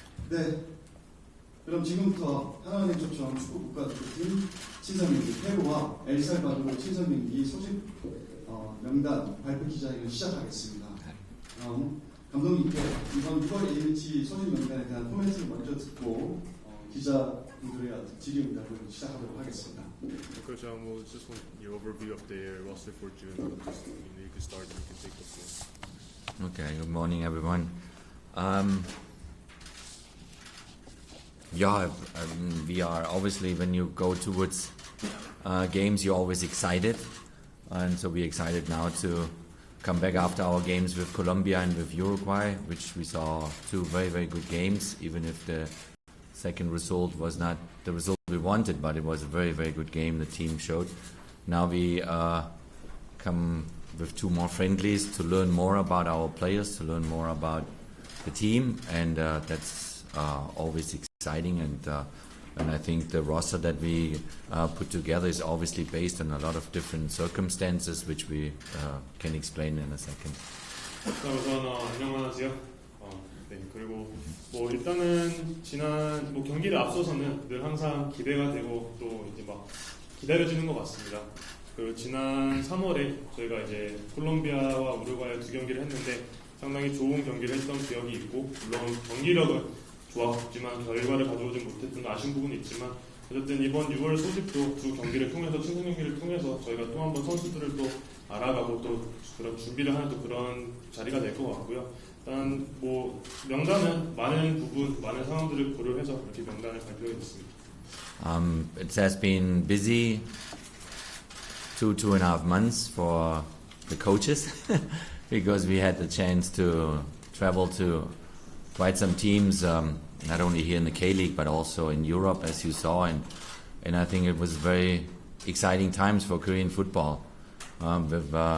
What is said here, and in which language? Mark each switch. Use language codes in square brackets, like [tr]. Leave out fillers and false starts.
[ko] 네, 그럼 지금부터 하나의 초청 축구 국가대표팀 친선 경기 페루와 엘살바도르 친선 경기 소집 명단 발표 기자회견을 시작하겠습니다. 감독님께 이번 6월 A매치 소집 명단에 대한 코멘트를 먼저 듣고 기자분들의 질의 응답을 시작하도록 하겠습니다. [en] Coach, just want your overview of the roster for June. Just, you can start. You can take the floor. Okay. Good morning, everyone. We are obviously, when you go towards games, you're always excited, and so we're excited now to come back after our games with Colombia and with Uruguay, which we saw two very, very good games, even if the second result was not the result we wanted, but it was a very, very good game the team showed. Now we come with two more friendlies to learn more about our players, to learn more about the team, and that's always exciting. And I think the roster that we put together is obviously based on a lot of different circumstances, which we can explain in a second. [ko] 우선 안녕하세요. 네, 그리고 일단은 지난 경기를 앞서서는 늘 항상 기대가 되고 또 이제 막 기다려지는 것 같습니다. 그 지난 3월에 저희가 이제 콜롬비아와 우루과이 두 경기를 했는데 상당히 좋은 경기를 했던 기억이 있고, 물론 경기력은 좋았지만 결과를 가져오지 못했던 아쉬운 부분이 있지만, 어쨌든 이번 6월 소집도 두 경기를 통해서, 친선 경기를 통해서 저희가 또 한 번 선수들을 또 알아가고 또 그런 준비를 하는 또 그런 자리가 될 것 같고요. 일단 명단은 많은 부분, 많은 상황들을 고려해서 이렇게 명단을 발표했습니다. [en] It has been busy 2.5 months for the coaches because we had the chance to travel to quite some teams, not only here in the K-League but also in Europe, as you saw, and I think it was very exciting times for Korean football, with